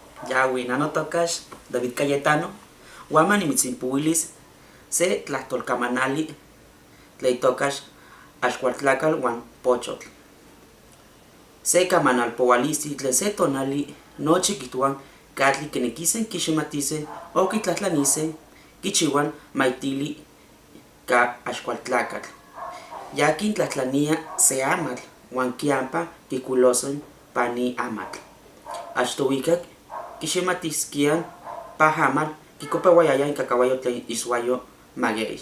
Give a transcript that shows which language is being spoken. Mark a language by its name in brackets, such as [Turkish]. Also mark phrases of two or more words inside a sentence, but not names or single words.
[Eastern Huasteca Nahuatl] Yawi nanotocax David Cayetano, Guaman y Mitzimpuilis, se tlahtolcamanali, tleitocax Axcualtlacal Juan Pochotl. Se camanal powalisi tle se tonali noche quituan catli que nequisen quiximatisen o quitlatlanisen quichihuan maitili ca Axcualtlacatl. Ya quintlatlania se amatl, Juan quiampa quiculosen pani amatl. Axtohuicac quiximatisquian pajamal quicopehuayaya en cacahuayo tle isuayo maguey.